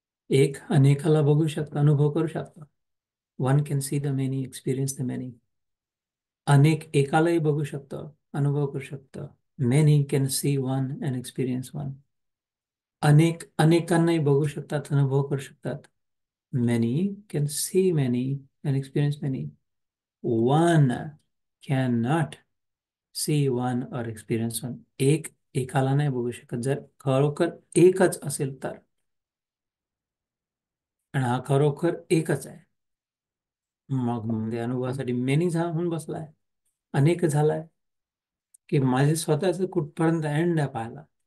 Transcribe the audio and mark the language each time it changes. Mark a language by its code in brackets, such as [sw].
[mr] एक अनेकाला बघू शकतो, अनुभव करू शकतो. [en] one can see the many, [mr] experience the many. अनेक एकालाही बघू शकतो, अनुभव करू शकतो. [en] Many can see one and experience one. [mr] अनेक अनेकांनाही बघू शकतात, अनुभव करू शकतात. [en] Many can see many and experience many. One can not see one और experience one. [mr] एक एकाला नाही बघू शकत, जर खरोखर एकच असेल तर. आणि हा खरोखर एकच आहे. मग म्हणजे अनुभवासाठी मेनी होऊन बसलाय, अनेक झालाय, की माझे स्वतःच कुठपर्यंत एंड आहे पाहायला.